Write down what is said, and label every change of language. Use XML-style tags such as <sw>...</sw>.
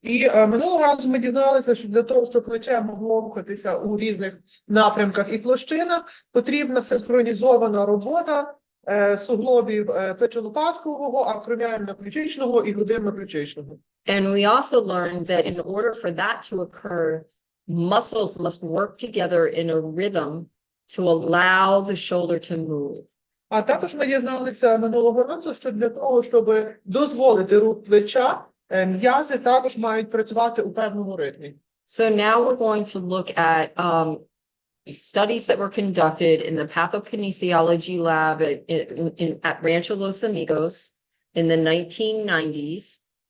<uk>І минулого разу ми дізналися, що для того, щоб плече могло рухатися у різних напрямках і площинах, потрібна синхронізована робота суглобів плечо-лопаткового, акроміально-ключичного і грудинно-ключичного.</uk> <en>And we also learned that in order for that to occur, muscles must work together in a rhythm to allow the shoulder to move.</en> <uk>А також ми дізналися минулого разу, що для того, щоб дозволити рух плеча, м'язи також мають працювати у певному ритмі.</uk> <en>So now we're going to look at studies that were conducted in the pathokinesiology lab at Rancho Los Amigos in the 1990s.</en>